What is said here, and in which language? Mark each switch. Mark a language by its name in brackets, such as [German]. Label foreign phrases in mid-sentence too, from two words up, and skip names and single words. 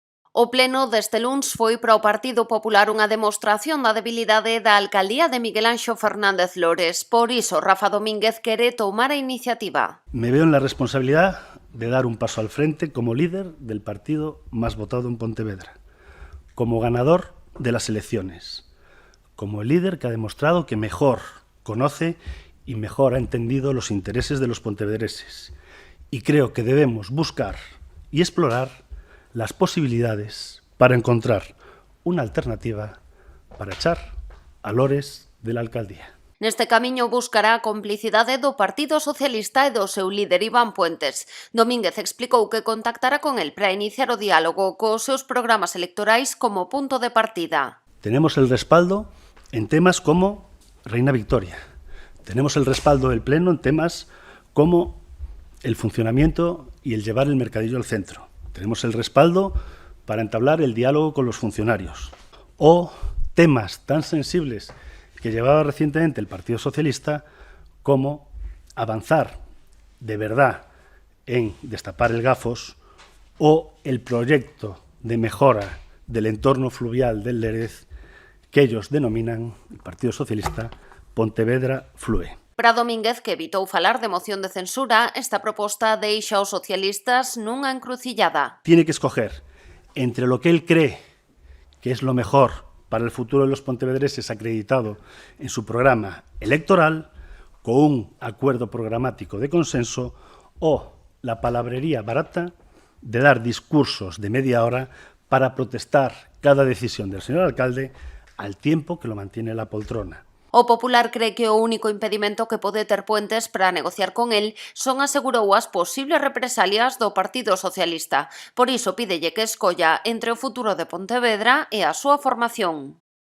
[Galician] O pleno deste luns foi para o Partido Popular unha demostración da debilidade da alcaldía de Miguel Anxo Fernández Lores. Por iso, Rafa Domínguez quere tomar a iniciativa. [Spanish] Me veo en la responsabilidad de dar un paso al frente como líder del partido más votado en Pontevedra, como ganador de las elecciones, como el líder que ha demostrado que mejor conoce y mejor ha entendido los intereses de los pontevedreses. Y creo que debemos buscar y explorar las posibilidades para encontrar una alternativa para echar a Lores de la alcaldía. [Galician] Neste camiño buscará a complicidade do Partido Socialista e do seu líder Iván Puentes. Domínguez explicou que contactará con el para iniciar o diálogo cos seus programas electorais como punto de partida. [Spanish] Tenemos el respaldo en temas como Reina Victoria. Tenemos el respaldo del Pleno en temas como el funcionamiento y el llevar el mercadillo al centro. Tenemos el respaldo para entablar el diálogo con los funcionarios. O temas tan sensibles que llevaba recientemente el Partido Socialista como avanzar de verdad en destapar el Gafos o el proyecto de mejora del entorno fluvial del Lérez que ellos denominan, el Partido Socialista, Pontevedra Flue. [Galician] Para Domínguez, que evitou falar de moción de censura, esta proposta deixa aos socialistas nunha encrucillada. [Spanish] Tiene que escoger entre lo que él cree que es lo mejor para el futuro de los pontevedreses acreditado en su programa electoral, con un acuerdo programático de consenso, o la palabrería barata de dar discursos de media hora para protestar cada decisión del señor alcalde al tiempo que lo mantiene la poltrona. [Galician] O Popular cree que o único impedimento que pode ter Puentes para negociar con el son, asegurou, as posibles represalias do Partido Socialista. Por iso pídelle que escolla entre o futuro de Pontevedra e a súa formación.